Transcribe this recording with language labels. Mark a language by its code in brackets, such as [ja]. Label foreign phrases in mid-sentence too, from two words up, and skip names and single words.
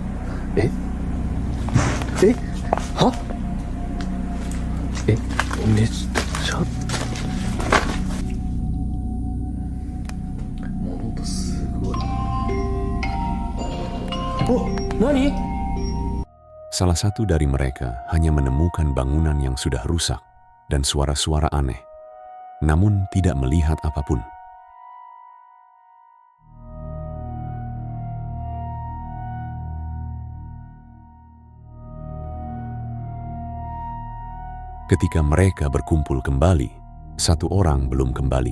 [ja] えはめっちゃもうほんとすごい。お、何？ [id] Salah satu dari mereka hanya menemukan bangunan yang sudah rusak dan suara-suara aneh, namun tidak melihat apapun. Ketika mereka berkumpul kembali, 1 orang belum kembali.